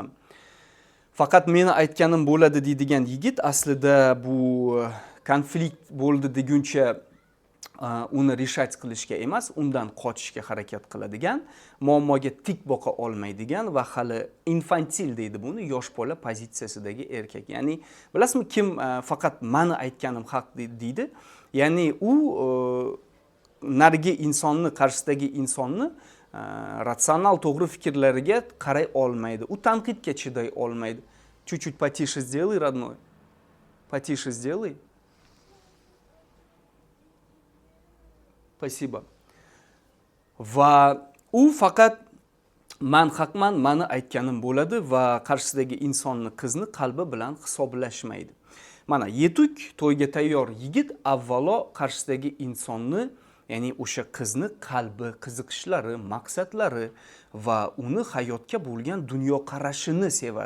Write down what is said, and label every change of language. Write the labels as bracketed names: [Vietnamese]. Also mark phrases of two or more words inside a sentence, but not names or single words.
[Uzbek] Faqat meni aytganim bo'ladi deydigan yigit aslida bu konflikt bo'ldi deguncha uni rishat qilishga emas, undan qochishga harakat qiladigan, muammoga tik boqa olmaydigan va hali infantil deydi buni, yosh bola pozitsiyasidagi erkak. Ya'ni bilasizmi, kim faqat meni aytganim haq deydi? Ya'ni u narigi insonni, qarshisidagi insonni ratsional to'g'ri fikrlariga qaray olmaydi. U tanqidga chiday olmaydi. [Russian] Чуть-чуть потише сделай, родной. Потише сделай. Спасибо. [Uzbek] va u faqat man haqman, mani aytganim bo'ladi va qarshisidagi insonni, qizni qalbi bilan hisoblashmaydi. Mana yetuk to'yga tayyor yigit avvalo qarshisidagi insonni, ya'ni o'sha qizni qalbi, qiziqishlari, maqsadlari va uni hayotga bo'lgan dunyoqarashini sevadi.